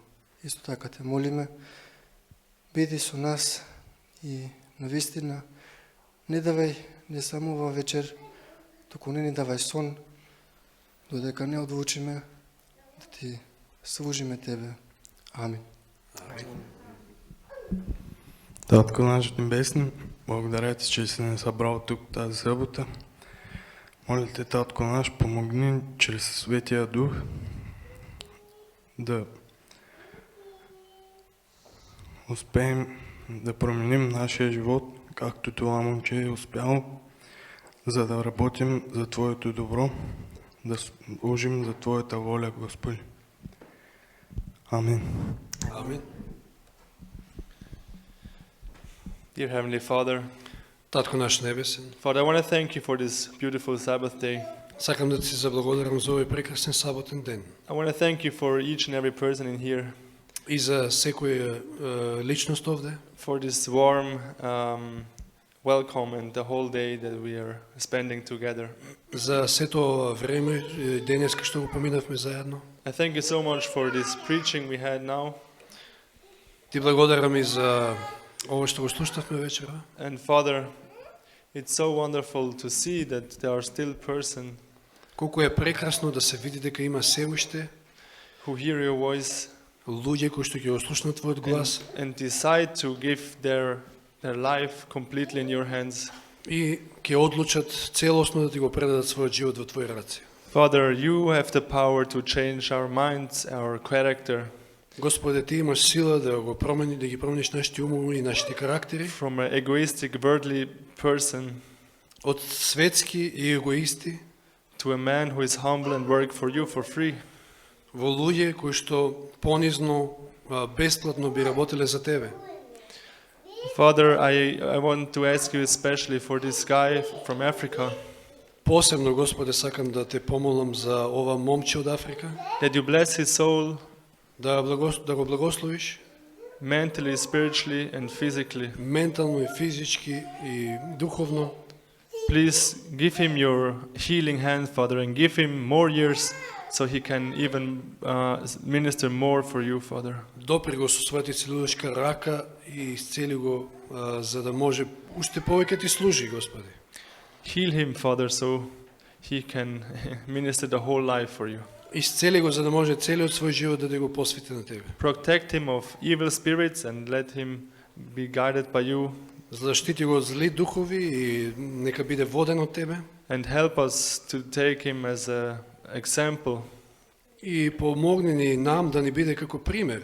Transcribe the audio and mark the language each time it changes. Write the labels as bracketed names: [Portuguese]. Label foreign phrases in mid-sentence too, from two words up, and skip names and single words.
[Macedonian] Исто така те молиме, биди со нас и навистина не давај не само ова вечер, туку не ни давај сон, додека не одлучиме да Ти служиме Тебе. Амин. [Bulgarian] Татко наш небесни, благодаря Ти, че си ни събрал тук тази събота. Моля Те, Татко наш, помогни чрез Светия Дух да успеем да променим нашия живот, както това момче е успяло, за да работим за Твоето добро, да служим за Твоята воля, Господи. Амин. Амин. [English] Dear Heavenly Father, [Macedonian] Татко наш небесен, [English] Father, I want to thank you for this beautiful Sabbath day. [Macedonian] сакам да Ти се заблагодарам за овој прекрасен саботен ден [English] I want to thank you for each and every person in here, [Macedonian] и за секоја личност овде, [English] for this warm welcome and the whole day that we are spending together. [Macedonian] за сето ова време, денеска што го поминавме заедно. [English] I thank you so much for this preaching we had now. [Macedonian] Ти благодарам и за ова што го слушнавме вечера. [English] And Father, it's so wonderful to see that there are still person [Macedonian] Колку е прекрасно да се види дека има се уште [English] who hear your voice [Macedonian] луѓе кои што ќе го слушнат Твојот глас [English] and decide to give their life completely in your hands. [Macedonian] и ќе одлучат целосно да Ти го предадат својот живот во Твои раце. [English] Father, you have the power to change our minds, our character, [Macedonian] Господе, Ти имаш сила да го промени, да ги промениш нашите умови и нашите карактери [English] from an egoistic, worldly person [Macedonian] од светски и егоисти [English] to a man who is humble and work for you for free. [Macedonian] во луѓе кои што понизно, бесплатно би работеле за Тебе. [English] Father, I want to ask you especially for this guy from Africa, [Macedonian] Посебно, Господе, сакам да Те помолам за ова момче од Африка, [English] that you bless his soul [Macedonian] да го благословиш [English] mentally, spiritually, and physically. [Macedonian] ментално и физички и духовно. [English] Please give him your healing hand, Father, and give him more years so he can even minister more for you, Father. [Macedonian] Допри го со својата целувачка рака и исцели го за да може уште повеќе Ти служи, Господи. [English] Heal him, Father, so he can minister the whole life for you. [Macedonian] Исцели го за да може целиот свој живот да го посвети на Тебе. [English] Protect him of evil spirits and let him be guided by you. [Macedonian] Заштити го од зли духови и нека биде воден од Тебе. [English] And help us to take him as an example. [Macedonian] И помогни ни нам да ни биде како пример.